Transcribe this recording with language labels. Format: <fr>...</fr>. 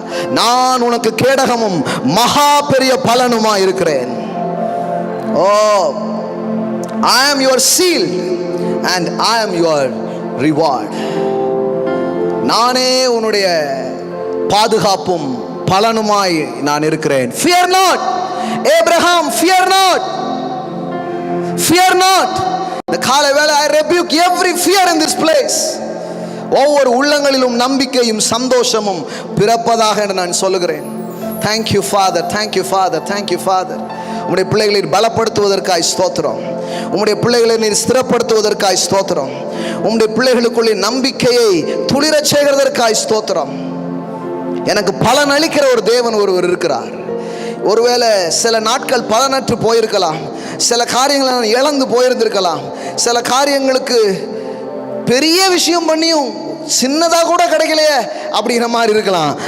<ta>நான் உனக்கு கேடகமும் மகா பெரிய பலனுமா இருக்கிறேன்.</ta> <en>Oh, I am your shield and I am your reward.</en> <ta>நானே உன்னுடைய பாதுகாப்பும் பலனுமாய் நான் இருக்கிறேன்.</ta> <en>Fear not, Abraham, fear not, fear not.</en> <ta>இந்த காலை வேளை</ta> <en>I rebuke every fear in this place.</en> <ta>ஒவ்வொரு உள்ளங்களிலும் நம்பிக்கையும் சந்தோஷமும் பிறப்பதாக என்று நான் சொல்லுகிறேன்.</ta> <en>Thank you Father, thank you Father, thank you Father.</en> <ta>உம்முடைய பிள்ளைகளை பலப்படுத்துவதற்காய் ஸ்தோத்திரம். உம்முடைய பிள்ளைகளை நீர் ஸ்திரப்படுத்துவதற்காய் ஸ்தோத்திரம். உம்முடைய பிள்ளைகளுக்குள்ளே நம்பிக்கையை துளிரச் செய்கிறதற்காய் ஸ்தோத்திரம். எனக்கு பலன் அளிக்கிற ஒரு தேவன் ஒருவர் இருக்கிறார். ஒருவேளை சில நாட்கள் பலனற்று போயிருக்கலாம், சில காரியங்களை நான் இழந்து போயிருந்திருக்கலாம், சில காரியங்களுக்கு பெரிய விஷயம் பண்ணியும் சின்னதாக கூட கிடைக்கலையே அப்படிங்கிற மாதிரி இருக்கலாம்.</ta>